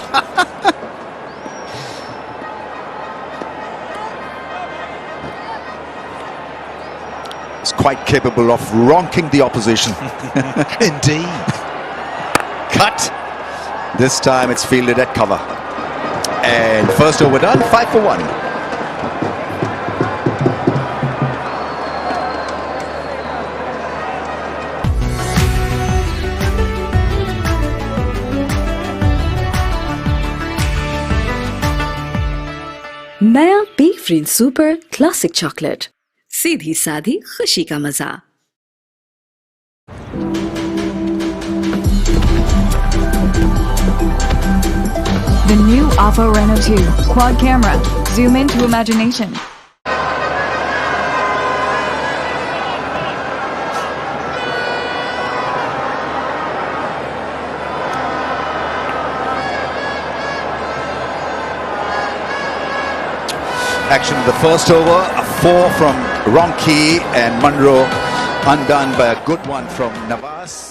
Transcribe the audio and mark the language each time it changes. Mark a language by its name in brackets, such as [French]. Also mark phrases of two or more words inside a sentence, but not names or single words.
[English] It's quite capable of ronking the opposition. Indeed. Cut. This time it's fielded at cover. And first over done, 5 for 1. [Hindi] नया पीक फ्रीन सुपर क्लासिक चॉकलेट, सीधी साधी खुशी का मजा। [English] The new Alfa Renault 2 quad camera. Zoom into imagination. Action in the first over, a 4 from Ronchi, and Munro undone by a good one from Nawaz.